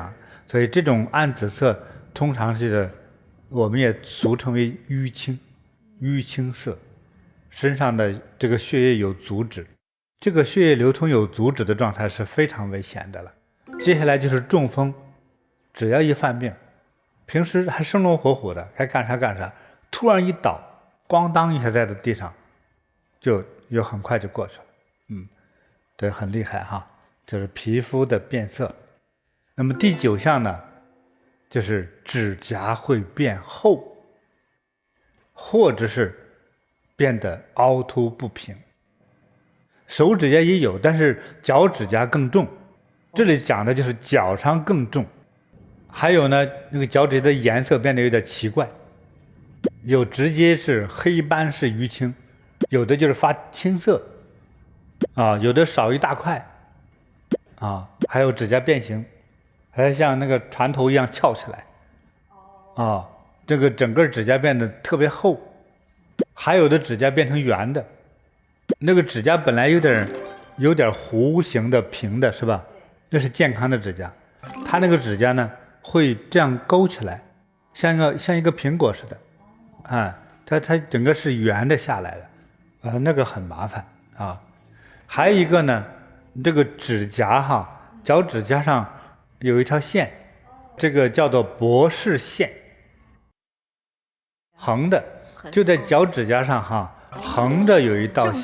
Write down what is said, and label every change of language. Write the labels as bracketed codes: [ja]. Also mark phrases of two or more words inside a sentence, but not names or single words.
[zh] 所以這種暗紫色通常是我們也俗稱為淤青色，身上的這個血液有阻止，這個血液流通有阻止的狀態是非常危險的了。接下來就是中風，只要一犯病，平時還生龍活虎的，該幹啥幹啥，突然一倒，咣當一下在地上，就很快就過去了。对，很厲害就是皮膚的變色。那麼第9項呢，就是指甲會變厚，或者是變得凹凸不平。手指甲也有，但是腳指甲更重。這裡講的就是腳上更重。還有呢，那個腳趾甲的顏色變得有點奇怪，有直接是黑斑式淤青，有的就是發青色有的少一大塊還有指甲變形，還像那個船頭一樣翹起來這個整個指甲變得特別厚，還有的指甲變成圓的，那個指甲本來有點弧形的平的是吧？那是健康的指甲，它那個指甲呢會這樣勾起來，像一個蘋果似的，它整個是圓的下來的，那個很麻煩啊。還有一個呢，這個指甲腳指甲上有一條線，這個叫做博士線，橫的，就在腳指甲上橫着有一道線，